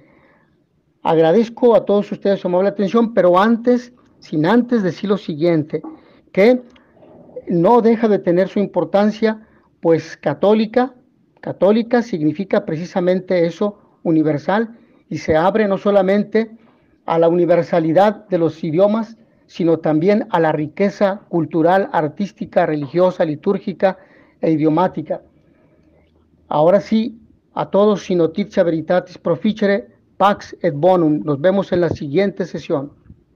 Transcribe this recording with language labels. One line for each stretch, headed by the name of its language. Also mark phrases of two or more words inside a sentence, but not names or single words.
Spanish: Agradezco a todos ustedes su amable atención, pero sin antes decir lo siguiente, que no deja de tener su importancia, pues católica significa precisamente eso, universal, y se abre no solamente a la universalidad de los idiomas, sino también a la riqueza cultural, artística, religiosa, litúrgica e idiomática. Ahora sí, a todos,
Latin: si notitia veritatis proficere, pax et bonum.
Spanish: Nos vemos en la siguiente sesión.